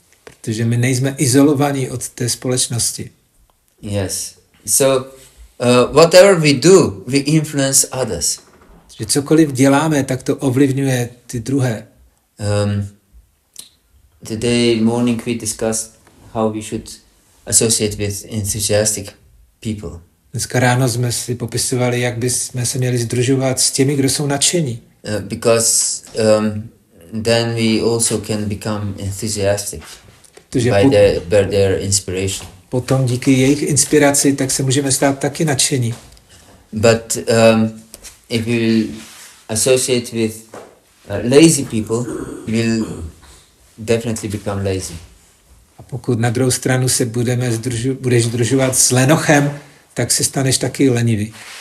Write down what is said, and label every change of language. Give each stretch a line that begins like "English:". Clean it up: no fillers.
Czech: Protože my nejsme izolovaní od té společnosti.
English: Yes. So whatever we do, we influence others.
Czech: Že cokoliv děláme, tak to ovlivňuje ty druhé.
English: Today morning we discussed how we should associate with enthusiastic people.
Czech: Dneska ráno jsme si popisovali, jak bychom se měli sdružovat s těmi, kdo jsou nadšení.
English: Because then we also can become enthusiastic by their inspiration.
Czech: Potom díky jejich inspiraci, tak se můžeme stát taky nadšení.
English: But if we associate with lazy people, we'll definitely become lazy.
Czech: A pokud na druhou stranu se budeš združovat s lenochem, tak se staneš taky lenivý.